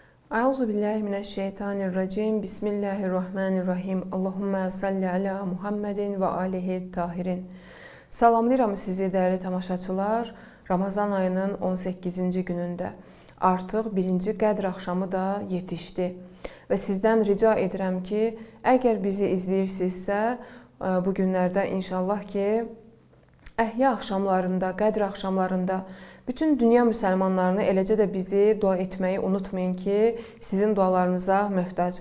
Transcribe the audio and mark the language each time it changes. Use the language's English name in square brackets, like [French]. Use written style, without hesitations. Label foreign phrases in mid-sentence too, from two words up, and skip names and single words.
[Arabic] أعوذ بالله من الشيطان الرجيم. بسم الله الرحمن الرحيم. اللهم صل على محمد وآله طاهرين. [Azerbaijani] Salamlayıram sizi dəyərli tamaşaçılar. Ramazan ayının 18-ci günündə artıq birinci qədr axşamı da yetişdi. Və sizdən rica edirəm ki, əgər bizi izləyirsinizsə, bu günlərdə inşallah ki, Əhya axşamlarında, qədr axşamlarında bütün dünya müsəlmanlarını, eləcə də bizi dua etməyi unutmayın ki, sizin dualarınıza möhtacıq.